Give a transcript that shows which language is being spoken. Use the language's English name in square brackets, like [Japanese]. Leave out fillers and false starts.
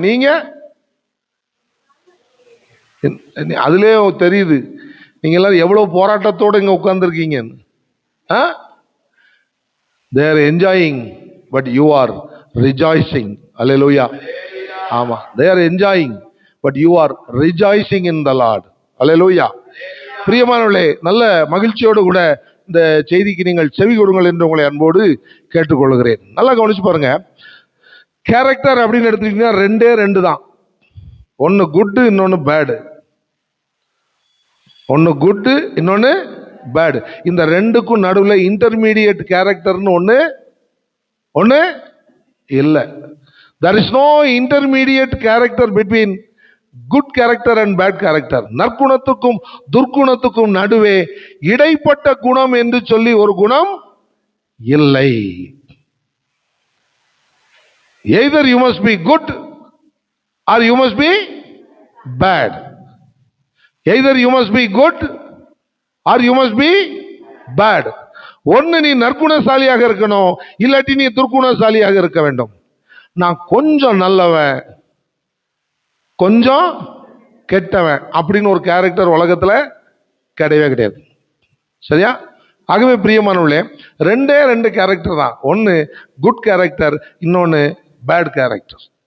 [Tamil] நீங்க அதுலயே தெரியுது நீங்க எல்லாரும் எவ்வளவு போராட்டத்தோட இங்க உட்கார்ந்துருக்கீங்க. [English] they are enjoying but you are rejoicing. Hallelujah. [Tamil] ஆமா, [English] they are enjoying but you are rejoicing in the Lord. Hallelujah. [Tamil] பிரியமானவர்களே, நல்ல மகிழ்ச்சியோடு கூட இந்த செய்திக்கு நீங்கள் செவி கொடுங்கள் என்று உங்களை அன்போடு கேட்டுக்கொள்கிறேன். நல்லா கவனிச்சு பாருங்க. கேரக்டர் அப்படின்னு எடுத்துக்கிட்டீங்கன்னா 2 தான். ஒன்னு குட், இன்னொன்னு பேடு. ஒன்னு குட், இன்னொன்னு பேட். இந்த 2க்கும் நடுவில் இன்டர்மீடியேட் கேரக்டர்னு ஒன்னு இல்ல. [English] there is no intermediate character between good character and bad character. [Tamil] நற்குணத்துக்கும் துர்க்குணத்துக்கும் நடுவே இடைப்பட்ட குணம் என்று சொல்லி ஒரு குணம் இல்லை. [English] either you must be good or you must be bad. either you must be good or you must be bad. [Tamil] ஒன்னு நீ நற்குணசாலியாக இருக்கணும், இல்லாட்டி நீ துர்க்குணசாலியாக இருக்க வேண்டும். நான் கொஞ்சம் நல்லவன் கொஞ்சம் கெட்டவன் அப்படின்னு ஒரு கேரக்டர் உலகத்துல கிடையவே கிடையாது. சரியா? ஆகவே பிரியமானவர்களே, ரெண்டே ரெண்டு கேரக்டர் தான். ஒன்று குட் கேரக்டர், இன்னொன்று பேட் கேரக்டர்.